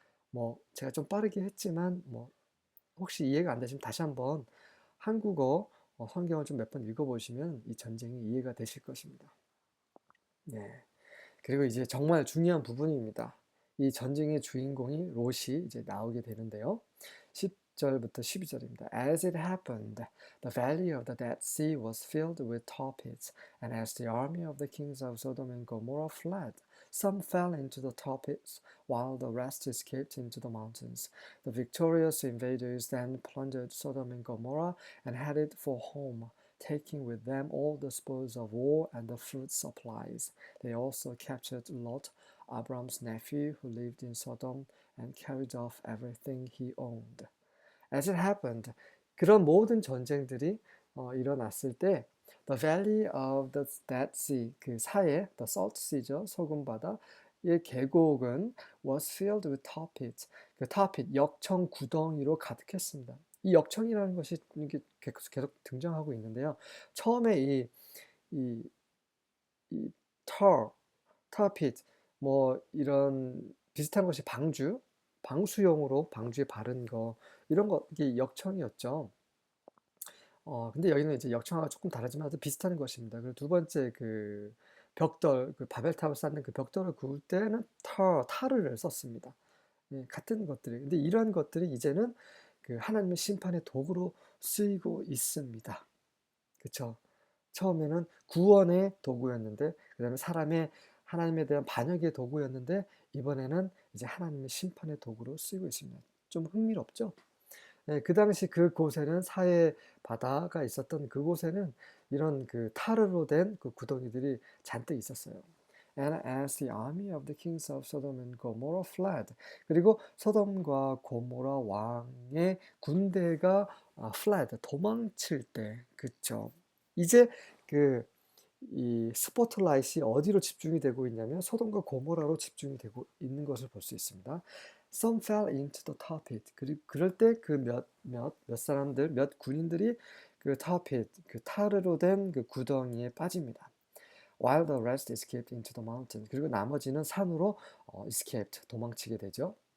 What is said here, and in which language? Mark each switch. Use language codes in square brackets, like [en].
[ko] 뭐 제가 좀 빠르게 했지만 뭐 혹시 이해가 안 되시면 다시 한번 한국어 성경을 좀 몇 번 읽어보시면 이 전쟁이 이해가 되실 것입니다. 네. 그리고 이제 정말 중요한 부분입니다. 이 전쟁의 주인공이 롯이 이제 나오게 되는데요. 10절부터 12절입니다. [en] As it happened, the valley of the Dead Sea was filled with tar pits, and as the army of the kings of Sodom and Gomorrah fled, some fell into the tar pits, while the rest escaped into the mountains. The victorious invaders then plundered Sodom and Gomorrah and headed for home, taking with them all the spoils of war and the food supplies. They also captured Lot, Abram's nephew, who lived in Sodom, and carried off everything he owned. As it happened, [ko] 그런 모든 전쟁들이 일어났을 때 [en] The valley of the Dead Sea, [ko] 그 사해, [en] the Salt Sea죠, [ko] 소금 바다의 계곡은 [en] was filled with tar pits. [ko] 그 tar pit, 역청 구덩이로 가득했습니다. 이 역청이라는 것이 이게 계속 등장하고 있는데요. 처음에 이 tar pit, 뭐 이런 비슷한 것이 방수용으로 방주에 바른 거, 이런 거, 이게 역청이었죠. 근데 여기는 이제 역청하고 조금 다르지만 아주 비슷한 것입니다. 그리고 두 번째 그 벽돌, 그 바벨탑을 쌓는 그 벽돌을 구울 때는 타르를 썼습니다. 예, 같은 것들이. 근데 이러한 것들이 이제는 그 하나님의 심판의 도구로 쓰이고 있습니다. 그쵸? 처음에는 구원의 도구였는데, 그 다음에 사람의 하나님에 대한 반역의 도구였는데, 이번에는 이제 하나님의 심판의 도구로 쓰이고 있습니다. 좀 흥미롭죠? 네, 그 당시 그곳에는 사해 바다가 있었던 그곳에는 이런 그 타르로 된 그 구덩이들이 잔뜩 있었어요. [en] And as the army of the kings of Sodom and Gomorrah fled, [ko] 그리고 소돔과 고모라 왕의 군대가 [en] fled, [ko] 도망칠 때, 그쵸? 이제 이 스포트라이트가 어디로 집중이 되고 있냐면 소돔과 고모라로 집중이 되고 있는 것을 볼 수 있습니다. [en] Some fell into the tar pit. [ko] 그럴 때 그 몇 군인들이 그 tar pit, 그 타르로 된 그 구덩이에 빠집니다. [en] While the rest escaped into the mountain. [ko] 그리고 나머지는 산으로 [en] escaped, [ko] 도망치게 되죠.